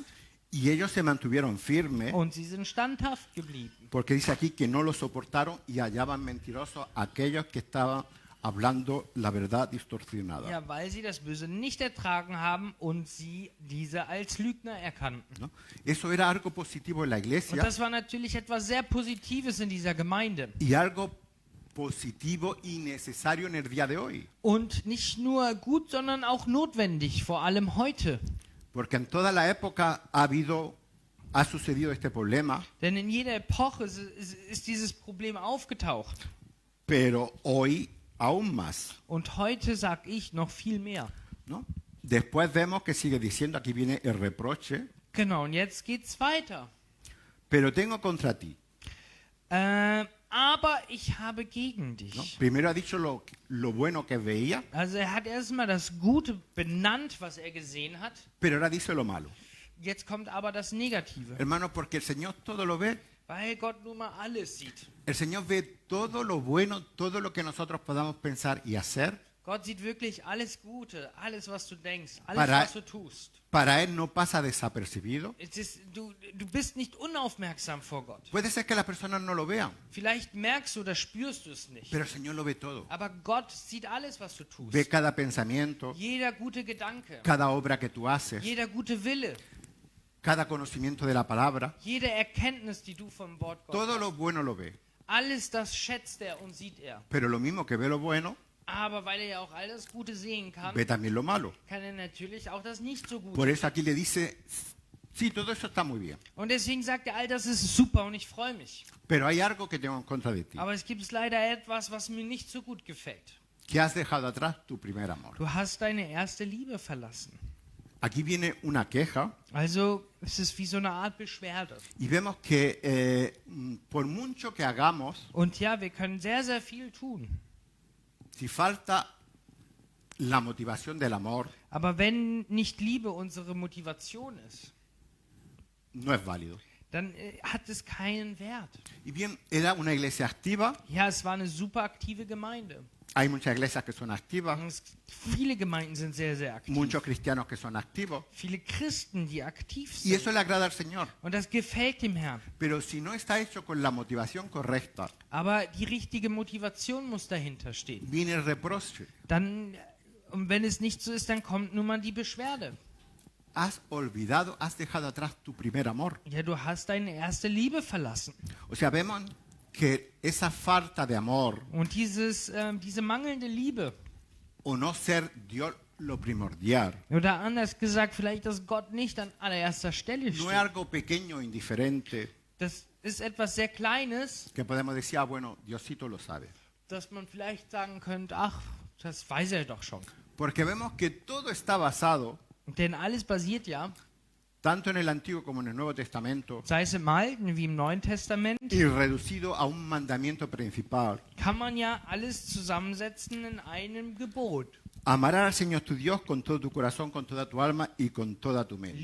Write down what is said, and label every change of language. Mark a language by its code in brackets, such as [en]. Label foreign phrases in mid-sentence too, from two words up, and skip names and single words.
[es] y ellos se mantuvieron firmes, [de] und sie sind standhaft geblieben. [es] porque dice aquí que no lo soportaron y hallaban mentirosos a aquellos que estaban hablando la verdad distorsionada. [de] Ja, weil sie das Böse nicht ertragen haben und sie diese als Lügner erkannten. [es] ¿No? Eso era algo positivo en la [de] Und [es] iglesia [de] das war natürlich etwas sehr Positives in dieser Gemeinde. [es] y algo positivo y necesario en el día de hoy. [de] Und nicht nur gut, sondern auch notwendig, vor allem heute. [es] Porque en toda la época ha sucedido este problema, [de] Denn in jeder Epoche ist dieses Problem aufgetaucht. [es] pero hoy aún más, [de] Und heute sage ich noch viel mehr. [es] ¿no? Después vemos que sigue diciendo, aquí viene el reproche, [de] Genau, und jetzt geht's weiter. [es] pero tengo contra ti. [de] Aber ich habe gegen [es] ¿No? [de] dich. [es] Primero ha dicho lo bueno que veía, [de] Also er hat erstmal das Gute benannt, was er gesehen hat. [es] pero ahora dice lo malo. [de] Jetzt kommt aber das Negative. [es] Hermano, porque el Señor todo lo ve. [de] Weil Gott nun mal alles sieht. [es] El Señor ve todo lo bueno, todo lo que nosotros podamos pensar y hacer. [de] Gott sieht wirklich alles Gute, alles, was du denkst, alles, [es] Para- [de] was du tust. [es] Para Él no pasa desapercibido. [de] Du bist nicht unaufmerksam vor Gott. [es] Puede ser que las personas no lo vean, [de] Vielleicht merkst du oder spürst du es nicht. [es] pero el Señor lo ve todo. [de] Aber Gott sieht alles, was du tust. [es] Ve cada pensamiento, [de] Jeder gute Gedanke, [es] cada obra que tú haces, [de] jeder gute Wille, [es] cada conocimiento de la palabra. [de] jede Erkenntnis, die du vom Wort Gottes [es] Todo [de] hast. [es] lo bueno lo ve. [de] Alles das schätzt er und sieht er. [es] Pero lo mismo que ve lo bueno, [de] Aber weil er ja auch all das Gute sehen kann, [es] ve también lo malo. [de] kann er natürlich auch das nicht so gut. [es] Por eso aquí le dice, sí, todo eso está muy bien, [de] Und deswegen sagt er, all das ist super und ich freue mich. [es] pero hay algo que tengo en contra de ti, [de] Aber es gibt leider etwas, was mir nicht so gut gefällt. [es] que has dejado atrás tu primer amor. [de] Du hast deine erste Liebe verlassen. [es] Aquí viene una queja [de] Also es ist wie so eine Art Beschwerde. [es] y vemos que por mucho que hagamos, [de] Und ja, wir können sehr, sehr viel tun. [es] si falta la motivación del amor, [de] Aber wenn nicht Liebe unsere Motivation ist, [es] no es válido. [de] dann hat es keinen Wert. [es] Y bien, era una iglesia activa, [de] Ja, es war eine super aktive Gemeinde. [es] hay muchas iglesias que son activas, [de] Viele Gemeinden sind sehr, sehr aktiv. [es] muchos cristianos que son activos, [de] Viele Christen, die aktiv [es] y eso [de] sind. [es] le agrada al Señor. [de] Und das gefällt dem Herrn. [es] Pero si no está hecho con la motivación correcta, [de] Aber die richtige Motivation muss dahinter stehen. [es] viene el reproche. [de] Dann, und wenn es nicht so ist, dann kommt nun mal die Beschwerde. [es] Has dejado atrás tu primer amor. [de] Ja, du hast deine erste Liebe verlassen. [es] O sea, vemos que esa falta de amor [de] Und diese mangelnde Liebe, [es] o no ser Dios lo primordial, [de] oder anders gesagt, vielleicht, dass Gott nicht an allererster Stelle [es] no es [de] steht. [es] algo pequeño, indiferente, [de] Das ist etwas sehr Kleines, [es] que podemos decir, ah, bueno, Diosito lo sabe. [de] dass man vielleicht sagen könnte, ach, das weiß er doch schon. [es] Porque vemos que todo está basado, [de] Denn alles basiert ja, [es] tanto en el Antiguo como en el Nuevo Testamento, [de] sei es im Alten wie im Neuen Testament, [es] y reducido a un mandamiento principal. [de] kann man ja alles zusammensetzen in einem Gebot. [es] Amarás al Señor tu Dios con todo tu corazón, con toda tu alma y con toda tu mente.